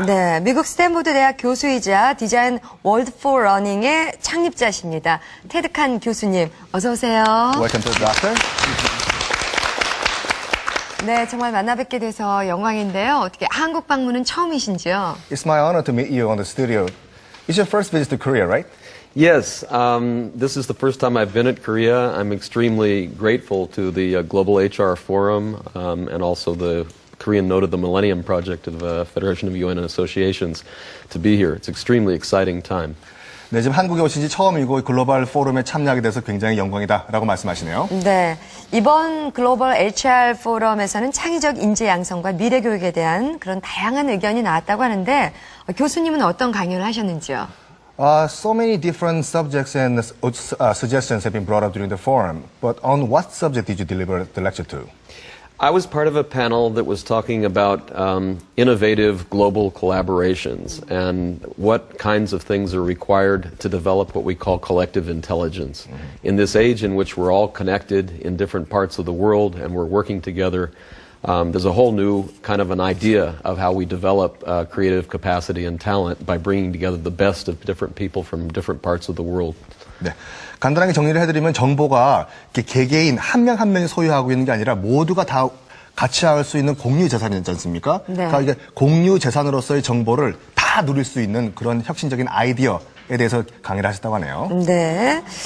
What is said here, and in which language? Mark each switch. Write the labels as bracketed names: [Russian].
[Korean] 네, 미국 스탠포드 대학 교수이자 디자인 월드 포 러닝의 창립자십니다. 테드칸 교수님, 어서 오세요. [English] Welcome to the doctor. [Korean] 네, 정말 만나 뵙게 돼서 영광인데요. 어떻게 한국 방문은 처음이신지요? [English] It's my honor to meet you on the studio. It's your first visit to Korea, right? Yes, this is the first time I've been at Korea. I'm extremely grateful to the Global HR Forum and also the Korean Node of the Millennium Project of Federation of UN Associations to be here. It's extremely exciting time. [Korean] 네, 지금 한국에 오신 지 처음이고 글로벌 포럼에 참여하게 돼서 굉장히 영광이다라고 말씀하시네요. 네, 이번 글로벌 HR 포럼에서는 창의적 인재 양성과 미래 교육에 대한 그런 다양한 의견이 나왔다고 하는데 교수님은 어떤 강연을 하셨는지요? [English] So many different subjects and suggestions have been brought up during the forum. But on what subject did you deliver the lecture to? I was part of a panel that was talking about innovative global collaborations and what kinds of things are required to develop what we call collective intelligence. In this age in which we're all connected in different parts of the world and we're working together, there's a whole new kind of an idea of how we develop creative capacity and talent by bringing together the best of different people from different parts of the world. [Korean] 네. 간단하게 정리를 해드리면 정보가 개개인 한 명 한 명이 소유하고 있는 게 아니라 모두가 다 같이 할 수 있는 공유 재산이지 않습니까? 네. 그러니까 이게 공유 재산으로서의 정보를 다 누릴 수 있는 그런 혁신적인 아이디어에 대해서 강의를 하셨다고 하네요. 네.